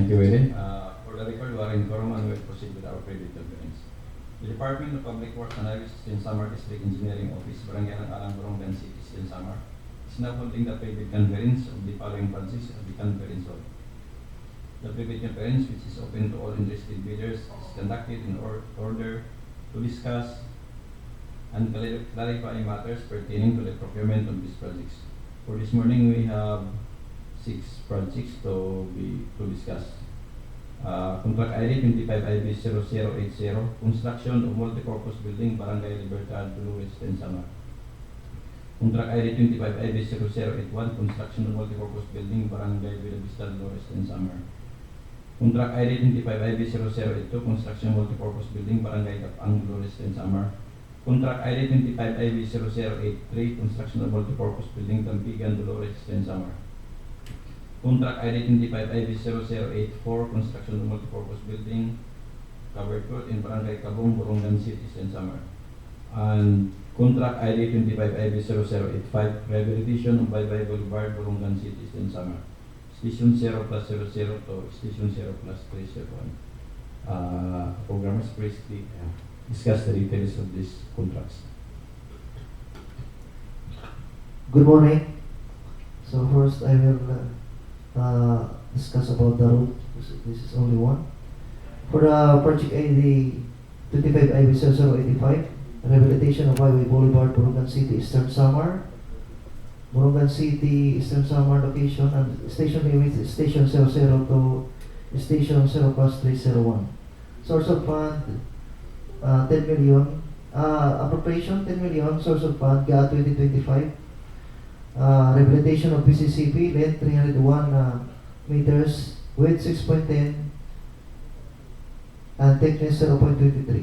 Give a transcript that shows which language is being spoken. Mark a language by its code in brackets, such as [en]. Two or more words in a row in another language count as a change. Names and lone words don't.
[en] you, Willie. For the record, we are in quorum and will proceed with our private conference. The Department of Public Works and Highways in Samar District Engineering Office, Barangay ng Alang, Borongan City, in Samar, is now holding the private conference of the following branches of the conference hall. The private conference, which is open to all interested bidders, is conducted in order to discuss and clarify matters pertaining to the procurement of these projects. For this morning, we have 6 projects to discuss. Contract ID 25IB0080, construction of multipurpose building, Barangay Libertad, Dolores, and Samar. Contract ID 25IB0081, construction of multipurpose building, Barangay Buenavista, Dolores, and Samar. Contract ID 25IB0082, construction of multipurpose building, Barangay Cabong, Dolores, and Samar. Contract ID 25IB0083, construction of multipurpose building, Dampigan, Dolores, and Samar. Contract ID 25IB0084, construction of multipurpose building, covered court in Barangay Cabong, Borongan City, and Samar. And contract ID 25IB0085, Rehabilitation of BayBay Boulevard, Borongan City, and Samar. Station 0+00 to Station 0+301. Programmers, please discuss the details of these contracts. Good morning. So first I will discuss about the route. This is only one. For the project ID 25IB0085, Rehabilitation of BayBay Boulevard, Borongan City, Eastern Samar. Borongan City, Eastern Samar location and station limit is Station 00 to Station 0+301. Source of fund 10 million. Appropriation 10 million. Source of fund GA 2025. Rehabilitation of PCCP, length 301 meters, width 6.10 and thickness 0.23.